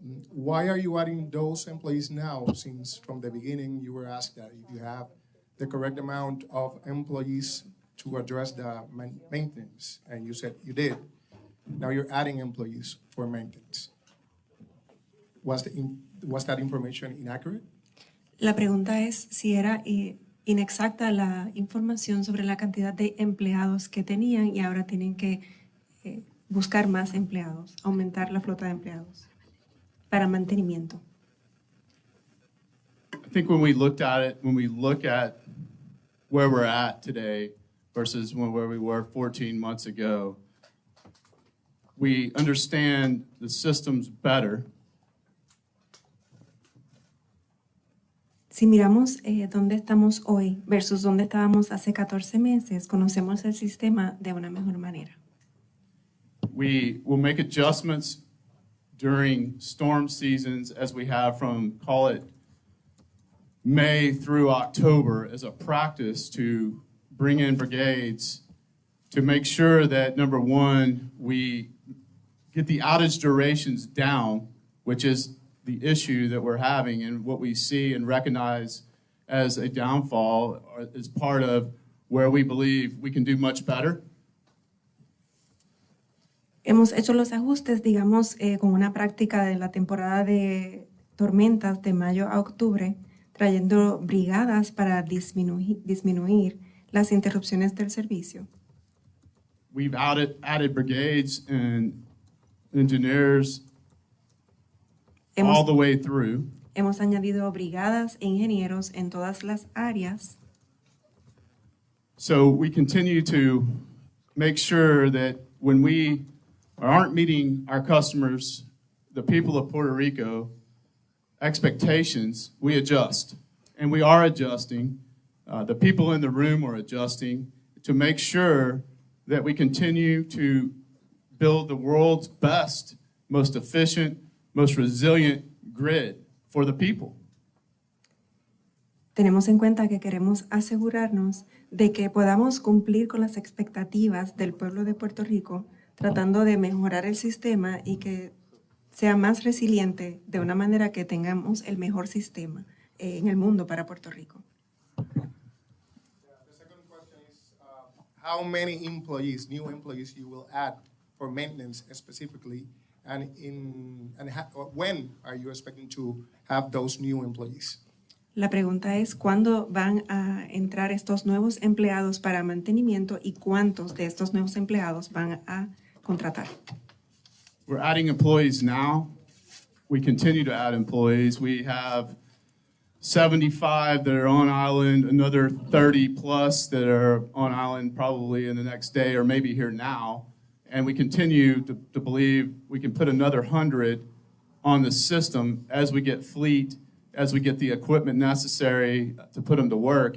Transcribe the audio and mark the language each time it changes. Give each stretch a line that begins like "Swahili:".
English: Why are you adding those employees now, since from the beginning you were asked that if you have the correct amount of employees to address the maintenance, and you said you did. Now you're adding employees for maintenance. Was that information inaccurate?
Spanish: La pregunta es si era inexacta la información sobre la cantidad de empleados que tenían y ahora tienen que buscar más empleados, aumentar la flota de empleados para mantenimiento.
English: I think when we look at where we're at today versus where we were 14 months ago, we understand the systems better.
Spanish: Si miramos dónde estamos hoy versus dónde estábamos hace 14 meses, conocemos el sistema de una mejor manera.
English: We will make adjustments during storm seasons as we have from, call it, May through October as a practice to bring in brigades to make sure that, number one, we get the outage durations down, which is the issue that we're having and what we see and recognize as a downfall is part of where we believe we can do much better.
Spanish: Hemos hecho los ajustes, digamos, con una práctica de la temporada de tormentas de mayo a octubre, trayendo brigadas para disminuir las interrupciones del servicio.
English: We've added brigades and engineers all the way through.
Spanish: Hemos añadido brigadas e ingenieros en todas las áreas.
English: So we continue to make sure that when we aren't meeting our customers, the people of Puerto Rico, expectations, we adjust. And we are adjusting. The people in the room are adjusting to make sure that we continue to build the world's best, most efficient, most resilient grid for the people.
Spanish: Tenemos en cuenta que queremos asegurarnos de que podamos cumplir con las expectativas del pueblo de Puerto Rico, tratando de mejorar el sistema y que sea más resiliente de una manera que tengamos el mejor sistema en el mundo para Puerto Rico.
English: The second question is how many employees, new employees, you will add for maintenance specifically, and when are you expecting to have those new employees?
Spanish: La pregunta es cuándo van a entrar estos nuevos empleados para mantenimiento y cuántos de estos nuevos empleados van a contratar.
English: We're adding employees now. We continue to add employees. We have 75 that are on island, another 30 plus that are on island probably in the next day or maybe here now. And we continue to believe we can put another 100 on the system as we get fleet, as we get the equipment necessary to put them to work.